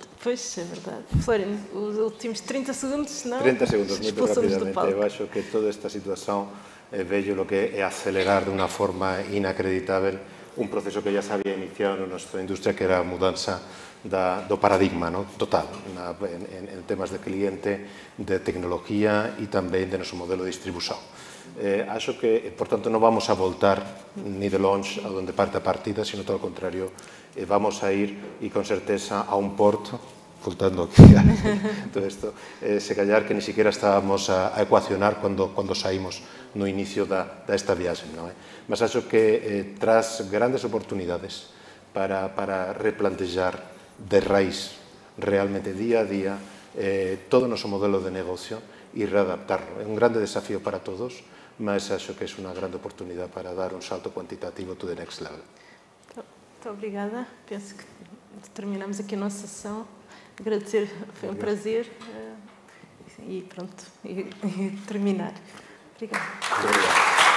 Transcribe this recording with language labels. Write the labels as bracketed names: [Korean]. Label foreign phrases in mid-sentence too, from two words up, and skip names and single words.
[Portuguese] Pois, é verdade. Florian, os últimos 30 segundos, não? 30 segundos, muito rapidamente. Eu acho que toda esta situação veio lo que é acelerar de uma forma inacreditável um processo que já se havia iniciado na nossa indústria, que era a mudança do paradigma, ¿no? [Galician] Total, en temas de cliente, de tecnología e tamén de noso modelo de distribución. Acho que, por tanto, non vamos a voltar ni de longe a donde parte a partida, sino todo o contrario, vamos a ir, e con certeza, a un porto, voltando aquí a todo isto, se callar que ni siquiera estábamos a ecuacionar cando saímos no inicio desta viaxe, non é? Mas acho que tras grandes oportunidades para replantejar de raíz, realmente día a día, todo o noso modelo de negocio e readaptarlo. É un grande desafío para todos, mas acho que é unha grande oportunidade para dar un salto cuantitativo [English] to the next level. [Portuguese] Muito obrigada. Penso que terminamos aqui a nossa sessão. Agradecer, foi um prazer. E pronto, e terminar. Obrigada. Muito obrigado.